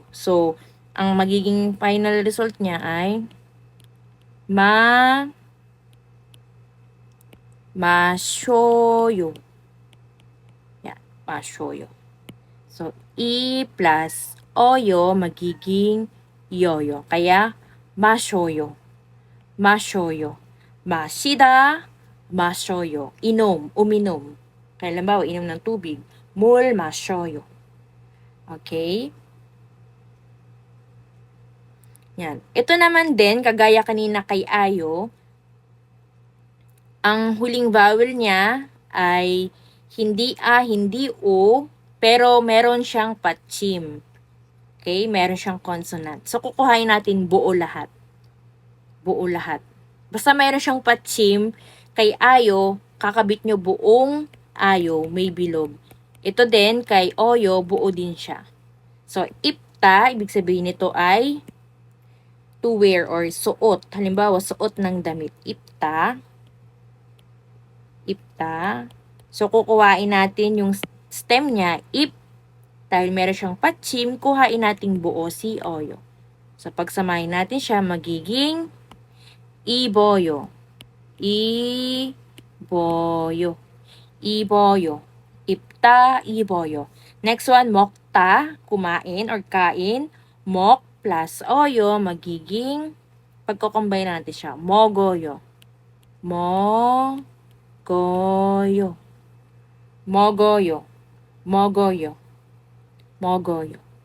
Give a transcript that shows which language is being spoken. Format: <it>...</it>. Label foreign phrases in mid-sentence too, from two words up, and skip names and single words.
<tl>So, ang magiging final result niya ay 마셔요. Yan, 마셔요. So, E plus oyo magiging yoyo. Kaya,</tl> <ko>마셔요. 마셔요. 마시다, 마셔요.</ko> <tl>Inom, uminom. Kaya lambawa, inom ng tubig.</tl> <ko>물 마셔요.</ko> <tl>Okay? Yan. Ito naman din, kagaya kanina kay Ayo, ang huling vowel niya ay hindi A, hindi O, pero meron siyang patchim. Okay? Meron siyang consonant. So, kukuhain natin buo lahat. Buo lahat. Basta meron siyang patchim, kay Ayo, kakabit nyo buong Ayo, may bilog. Ito din, kay Oyo, buo din siya. So, ipta, ibig sabihin nito ay</tl> <en>to wear</en> <tl>or suot. Halimbawa, suot ng damit.</tl> <ko>입다. 입다.</ko> <tl>So, kukuhain natin yung stem niya, ip. Dahil meron siyang patchim, kuhain natin buo si oyo. So, pagsamahin natin siya, magiging iboyo.</tl> <ko>입어요. 입어요. 입다, 입어요.</ko> <tl>Next one, mokta, kumain or kain. Mok plus oyo, magiging, pagkukombine natin siya,</tl> <ko>먹어요. 먹어요. 먹어요. 먹어요. 먹어요.</ko>